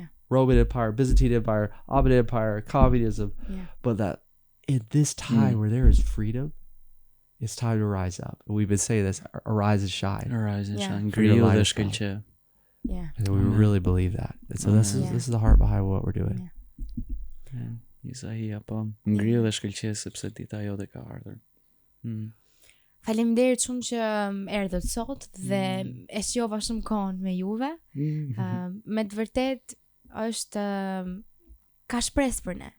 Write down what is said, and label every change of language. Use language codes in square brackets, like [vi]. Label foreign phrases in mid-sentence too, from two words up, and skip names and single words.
[en] Roman Empire, Byzantine Empire, Ottoman Empire, communism. Yeah. But that in this time where there is freedom, it's time to rise up. And we've been saying this, arise and shine. Arise and Yeah. shine. For your [sq] Grill [en] light [sq] dhe [en] is come. [sq] shkëlqe. [en] Yeah. And we Amen. really believe that. And so this is Amen. this is the heart behind what we're doing. Yeah. [sq] Isaia, po. Ngrill dhe shkëlqe sepse dita jote ka ardhur. Faleminderit shumë që erdhët sot dhe e sjova shumë kohën me juve. Me të vërtet është ka shpresë për ne.